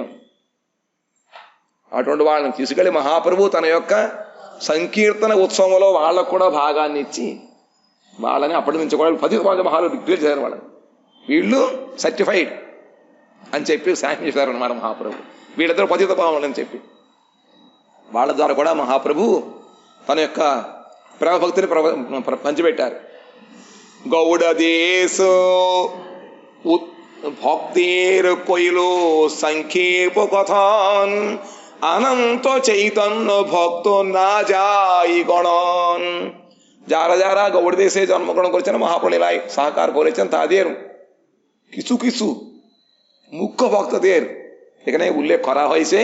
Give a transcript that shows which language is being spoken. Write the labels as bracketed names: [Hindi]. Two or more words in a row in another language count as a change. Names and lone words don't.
[Telugu] అటువంటి వాళ్ళని తీసుకెళ్ళి మహాప్రభు తన యొక్క సంకీర్తన ఉత్సవంలో వాళ్ళకు కూడా భాగాన్ని ఇచ్చి వాళ్ళని అప్పటి నుంచి కూడా 10 మహాలు డిక్లేర్ చేశారు వాళ్ళని, వీళ్ళు సర్టిఫైడ్ అని చెప్పి శాంక్షన్ చేశారు అన్నమాట మహాప్రభు। వీళ్ళిద్దరు పతిత పావనులు అని చెప్పి వాళ్ళ ద్వారా కూడా మహాప్రభు తన యొక్క ప్రేమభక్తిని పంచిపెట్టారు। [Bangla] গৌড় দেশ ভক্তের কইল সংক্ষেপ কথন অনন্ত চৈতন্য ভক্ত না যাই গণন। যারা যারা গৌড় দেশে জন্মগ্রহণ করেছেন, মহাপ্রলীলায় সাহাকার করেছেন, তাদের কিছু কিছু মুখ্য ভক্তদের এখানে উল্লেখ করা হয়েছে।